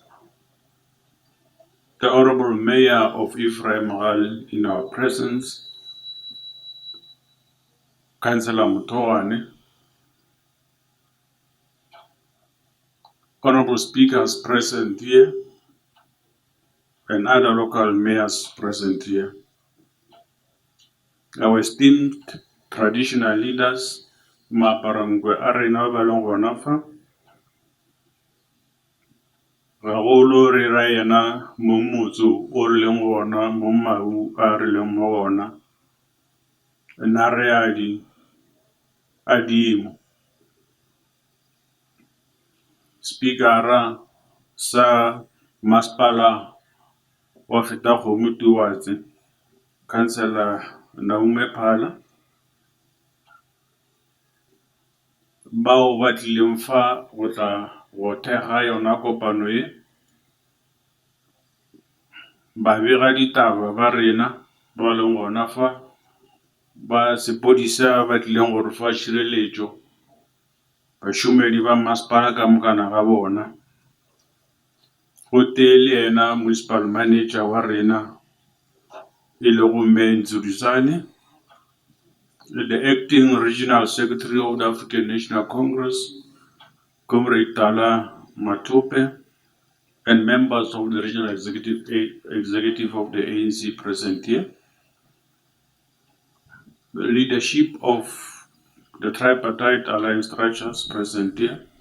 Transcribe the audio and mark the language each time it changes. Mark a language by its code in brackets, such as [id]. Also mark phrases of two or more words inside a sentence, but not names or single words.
[en] the honorable mayor of Ephraim Hall in our presence, Councillor Mutoane, honorable speakers present here, and other local mayors present here. Our esteemed traditional leaders, Maparangwe Arena Balongonafa, Raolo Rayana Mumuzu, Orlengona, Mumau, Arlemona, Nareadi, Adim, [nso] Speakera, Sa Maspala, Fetakgomo Tubatse, Councillor Naume Phala, bao ba tlileng fa go tla go thekga yona kopano e, babega ditaba ba rena ba leng gona fa, ba sepodisa ba tlileng go re fa tšhireletšo, bašomedi ba masepala ka mokana ga bona, go tee le yena municipal manager wa rena e le go Mme, [en] the acting regional secretary of the African National Congress, Comrade Tala Matope, and members of the regional executive of the ANC present here, the leadership of the tripartite alliance structures present here,